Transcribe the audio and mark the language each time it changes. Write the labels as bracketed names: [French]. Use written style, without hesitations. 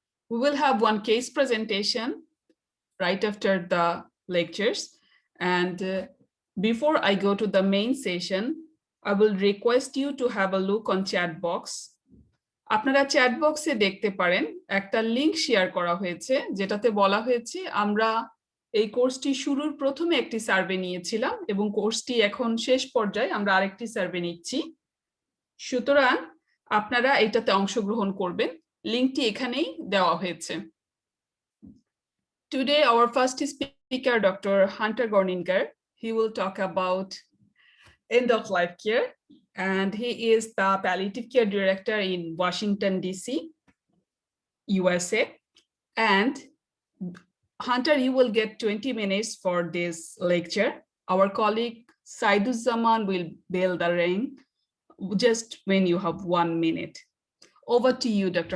[English] We will have one case presentation right after the lectures. And before I go to the main session, I will request you to have a look on chat box. [Bangla] আপনারা chat বক্সে দেখতে পারেন একটা link share করা হয়েছে যেটাতে বলা হয়েছে আমরা এই কোর্সটি শুরুর প্রথমে একটি সার্ভে নিয়েছিলাম এবং কোর্সটি এখন শেষ পর্যায়ে আমরা আরেকটি সার্ভে নিচ্ছি সুতরাং আপনারা এটাতে অংশগ্রহণ করবেন লিংকটি এখানেই দেওয়া হয়েছে [English] Today our first speaker Dr. Hunter Gorninger he will talk about end of life care and he is the palliative care director in Washington DC USA and Hunter you will get 20 minutes for this lecture our colleague Saiduzzaman will bell the ring just when you have 1 minute over to you Dr.